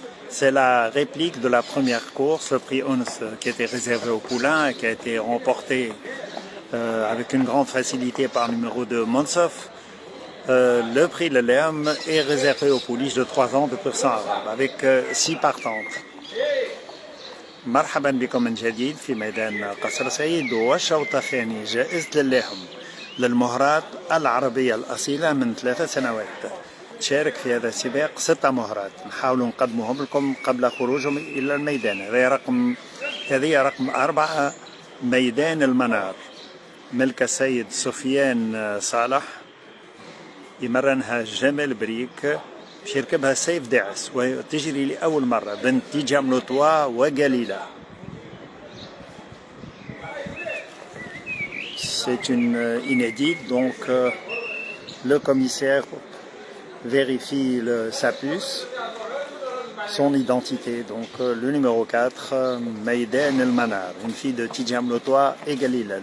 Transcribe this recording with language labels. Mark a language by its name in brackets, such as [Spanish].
[French] C'est la réplique de la première course, le prix Ons, qui était réservé au poulain et qui a été remporté avec une grande facilité par numéro 2 Monsef. Le prix Lelehem est réservé aux pouliches de 3 ans de pur sang arabe avec 6 partantes. [Arabic] مرحبا بكم من جديد في ميدان قصر سعيد والشوط الثاني جائزة للهم للمهرات العربية الأصيلة من 3 سنوات. تشارك في هذا السباق 6 مهرات نحاول نقدمهم لكم قبل خروجهم إلى الميدان. هذه رقم 4 ميدان المنار ملك السيد سفيان صالح يمرنها جمال بريك باش يركبها سيف داعس وتجري لأول مرة بنت تيجام لوطوا وقليلة. [French] C'est une inédite, donc le commissaire vérifie sa puce, son identité. Donc le numéro 4, Maïden El Manar, une fille de Tijam Lotoa et Galila.